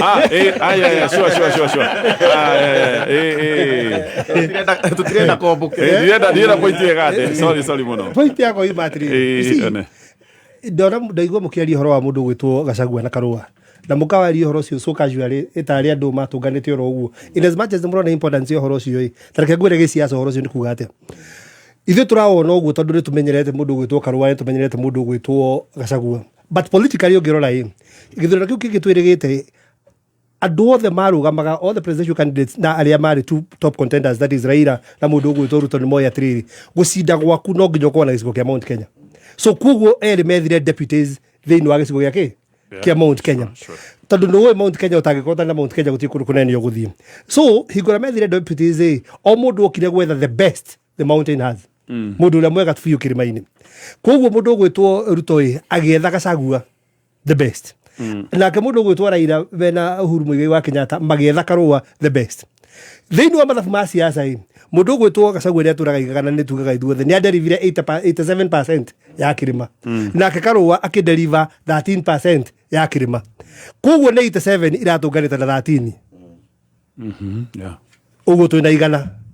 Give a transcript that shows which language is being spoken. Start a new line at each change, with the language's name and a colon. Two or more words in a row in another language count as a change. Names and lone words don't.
Kikuyu: tũtirenda kombo ndirenda point yegate. Sorry mũno. Point yako ima atĩrĩrĩ, ndona ndaigua mũkĩaria ũhoro wa mũndũ gwĩtwo Gachagua na Karũa na mũkawaria ũhoro ũcio
English: so casually
Kikuyu: ĩtarĩ andũ matũnganĩte oro ũguo.
English: In as much as
Kikuyu: mũrona importance ya ũhoro ũcio tareke ngwĩre gĩciaca ũhoro ũcio nĩ kuga atĩa. Ithuĩ tũrawona ũguo tondũ nĩ tũmenyerete mũndũ gwĩtwo Karũa, nĩ tũmenyerete mũndũ gwĩtwo Gachagua,
English: but politically
Kikuyu: ũngĩrora gĩthurano kĩu kĩngĩ twĩrĩgĩte andũ othe marũgamaga,
English: all the presidential candidates
Kikuyu: na arĩa marĩ
English: two top contenders, that is
Kikuyu: Raila na mũndũ gwĩtwo Ruto, nĩ moya atĩrĩrĩ gũcinda gwaku no nginya ũkorwo na gĩcigo kĩa Mount Kenya. So koguo erĩ methire deputies thĩinĩ wa gĩcigo gĩake kia Mount Kenya. Tondũ nĩ Mount Kenya ũtangĩkorwo na Mount Kenya gũtirĩ kũndũ kũnene ũgũthiĩ. So hingũra methire deputies o mũndũ okire gwetha
English: the best the mountain has.
Kikuyu: Mũndũ ũrĩa mwega biũ kĩrĩma-inĩ. Koguo mũndũ gwĩtwo Ruto agĩetha Gachagua
English: the best.
Kikuyu: Nake mũndũ gwĩtwo Raila wena Uhuru Mũigai wa Kenyatta magĩetha Karũa
English: the best.
Kikuyu: Thĩinĩ wa mathabu ma siasa mũndũ gwĩtwo Gachagua rĩa tũraga igana nĩ tugaga ithuothe nĩ aderivire 87% ya kĩrĩma, nake Karũa akĩderiva 13% ya kĩrĩma. Koguo nĩ 87 iratũnganĩte na 13. Ũguo twĩna igana.